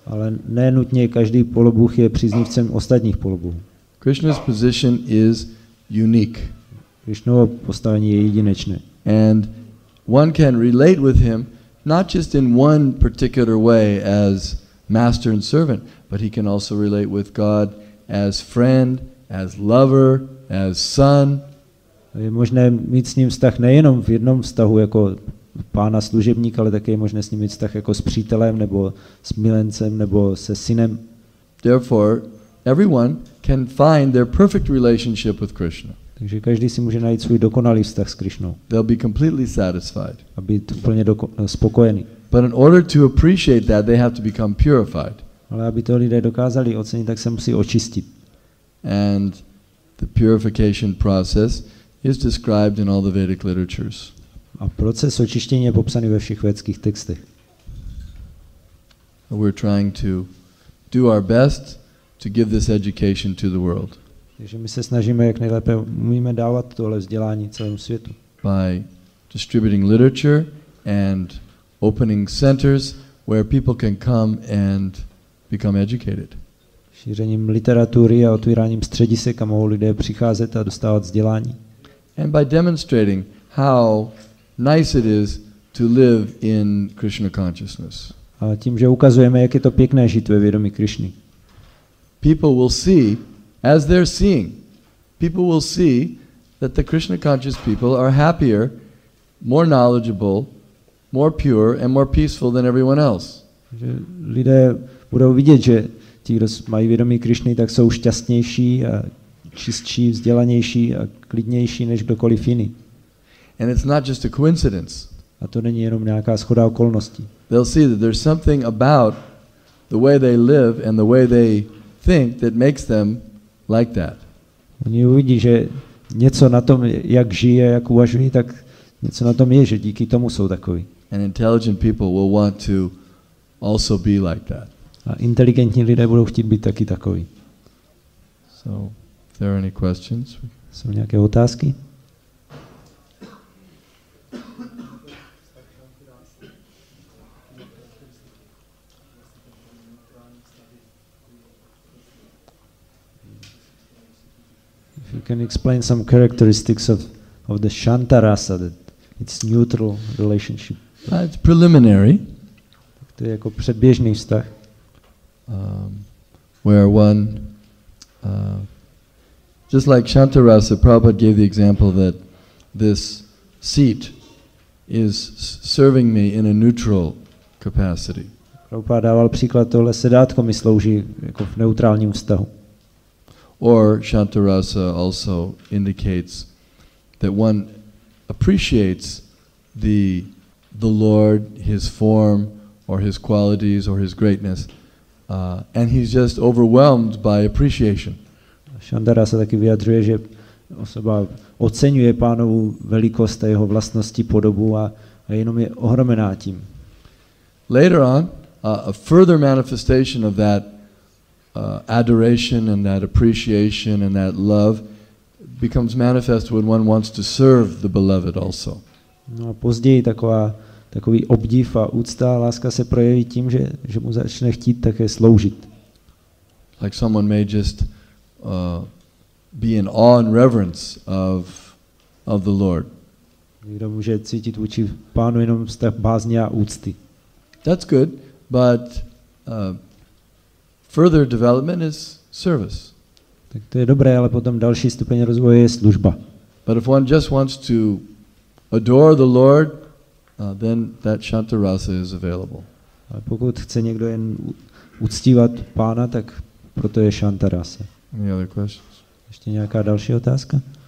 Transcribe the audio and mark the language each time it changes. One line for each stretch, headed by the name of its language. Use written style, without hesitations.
Czech: Ale ne nutně každý polobůh je příznivcem ostatních polobohů.
English: Krishna's position is unique.
Czech: Krishnovo postavení je jedinečné.
English: And one can relate with him not just in one particular way as master and servant, but he can also relate with God as friend, as lover, as son.
Czech: Je možné mít s ním vztah nejenom v jednom vztahu jako pána služebník, ale také je možné s ním mít vztah jako s přítelem, nebo s milencem, nebo se synem.
English: Therefore, everyone can find their perfect relationship with Krishna.
Czech: Takže každý si může najít svůj dokonalý vztah s Krishnou.
English: They'll be completely satisfied.
Czech: A být úplně spokojený.
English: But in order to appreciate that, they have to become purified.
Czech: Ale aby to lidé dokázali ocenit, tak se musí očistit.
English: And the purification process is described in all the Vedic literatures.
Czech: A proces očištění je popsaný ve všech védských textech.
English: We're trying to do our best to give this education to the world.
Czech: Takže my se snažíme, jak nejlépe umíme dávat tohle vzdělání celému světu.
English: By distributing literature and opening centers where people can come and become educated.
Czech: Šířením literatury a otvíráním středisek, kam mohou lidé přicházet a dostávat vzdělání.
English: And by demonstrating how nice it is to live in Krishna consciousness.
Czech: A tím, že ukazujeme, jak je to pěkné žít ve vědomí Krishny.
English: People will see, as they're seeing, people will see that the Krishna conscious people are happier, more knowledgeable, more pure and more peaceful than everyone else.
Czech: Že lidé budou vidět, že ti, kdo mají vědomí Krishny, tak jsou šťastnější a čistší, vzdělanější a klidnější než kdokoliv jiný.
English: And it's not just a coincidence.
Czech: A to není jenom nějaká shoda okolností.
English: They'll see that there's something about the way they live and the way they think that makes them like that.
Czech: Oni uvidí, že něco na tom, jak žije, jak uvažují, tak něco na tom je, že díky tomu jsou takový.
English: And intelligent people will want to also be like that.
Czech: A inteligentní lidé budou chtít být taky takový.
English: So, if there are any questions?
Czech: Jsou nějaké otázky?
English: If you can explain some characteristics of the Shanta rasa, that it's neutral relationship. It's preliminary.
Czech: To je jako předběžný vztah.
English: Where one, just like Shanta rasa, Prabhupada gave the example that this seat is serving me in a neutral capacity.
Czech: Prabhupada dával příklad, tohle sedátko mi slouží jako v neutrálním vztahu.
English: Or Shanta rasa also indicates that one appreciates the Lord, His form, or His qualities, or His greatness, and he's just overwhelmed by appreciation.
Czech: Šandara se taky vyjadřuje, že osoba oceňuje Pánovu velikost a jeho vlastnosti, podobu a jenom je ohromená tím.
English: Later on, a further manifestation of that adoration and that appreciation and that love becomes manifest when one wants to serve the beloved also.
Czech: No a později takový obdiv a úcta a láska se projeví tím, že mu začne chtít také sloužit.
English: Like someone may just be in awe and reverence of the Lord.
Czech: Někdo může cítit vůči Pánu jenom vztah bázně a úcty.
English: That's good, but further development is service.
Czech: Tak to je dobré, ale potom další stupeň rozvoje je služba.
English: But if one just wants to adore the Lord, then that Shanta Rasa is available.
Czech: Ale pokud chce někdo jen uctívat Pána, tak proto je Shanta Rasa.
English: Any other questions?
Czech: Ještě nějaká další otázka?